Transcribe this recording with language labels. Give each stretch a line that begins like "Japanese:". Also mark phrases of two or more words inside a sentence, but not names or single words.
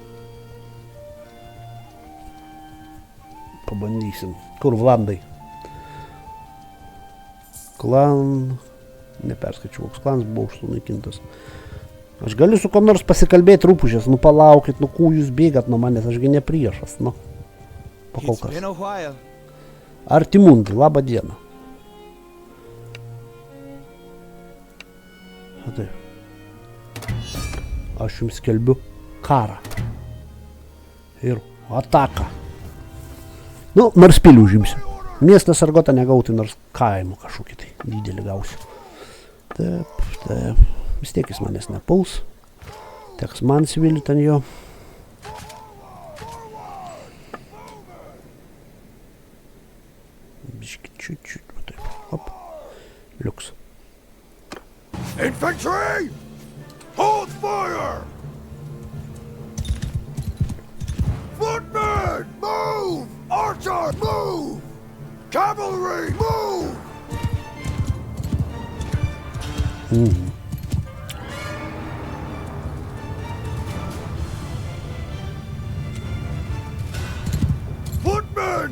Lithuanian: Pabandysim. Kur Vlandai? Klan... Neperskaičiau, koks klanas buvo sunaikintas. Aš galiu su kuo nors pasikalbėti rūpužės, nu palaukit, nu kų jūs bėgat nuo manęs, ašgi ne priešas, nu. Pakol
English: It's been
Lithuanian: kas.
English: a while.
Lithuanian: Artimundai, labą dieną. A taip. Aš jums skelbiu karą. Ir ataką. Nu, nors pilį užimsiu. Miestas Argotą negauti, nors kaimų kažkokį tai didelį gausiu. Taip, taip. Vis tiek jis manęs nepuls. Teks man sivilti ant jo. Biški čiut, va taip. Hop. Liuks.
English: Infantry! Hold fire! Footmen! Move! Archer! Move! Cavalry! Move! Footmen!